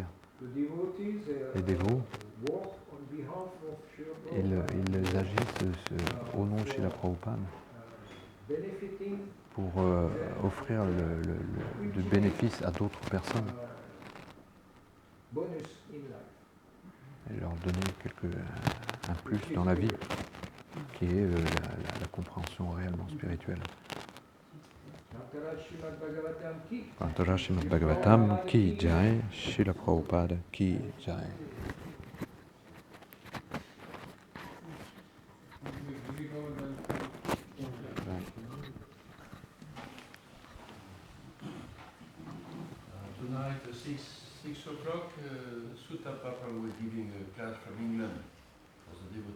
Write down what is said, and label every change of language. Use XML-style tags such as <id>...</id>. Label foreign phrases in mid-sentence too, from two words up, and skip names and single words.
<fr>Les dévots, ils agissent au nom de Srila Prabhupada pour offrir du bénéfice à d'autres personnes. et leur donner un plus dans la vie, qui est la compréhension réellement spirituelle.</fr> <hi>अन्तर श्रीमद् भागवतम् की जय, श्रील प्रभुपाद की जय.</hi> <en>Tonight at 6 o'clock, Sutta Papa was giving a class from England for the devotees.</en>